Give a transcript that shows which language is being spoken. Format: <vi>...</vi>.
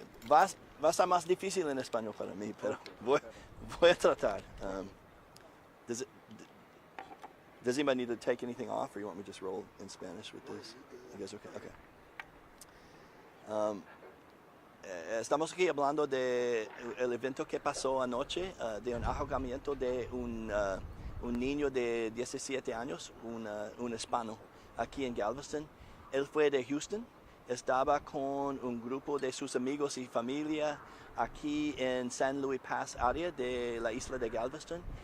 <es>Va a ser más difícil en español para mí, pero voy a tratar.</es> <en>Does anybody need to take anything off, or you want me to just roll in Spanish with this? You guys okay? Okay.</en> <es>Estamos aquí hablando de el evento que pasó anoche, de un ahogamiento de un niño de 17 años, un hispano, aquí en Galveston. Él fue de Houston. Estaba con un grupo de sus amigos y familia aquí en San Luis Pass área de la isla de Galveston.</es>